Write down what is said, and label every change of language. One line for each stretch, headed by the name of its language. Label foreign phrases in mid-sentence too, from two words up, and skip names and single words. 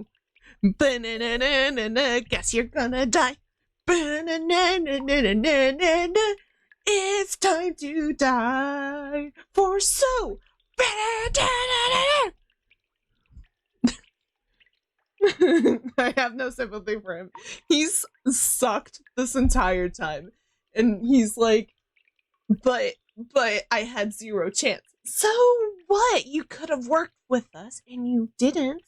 English: Ba-na-na-na-na-na, guess you're gonna die. Ba-na-na-na-na-na-na-na, it's time to die for So. Ba-na-na-na-na-na. I have no sympathy for him. He's sucked this entire time. And he's like, but I had zero chance. So what? You could have worked with us and you didn't.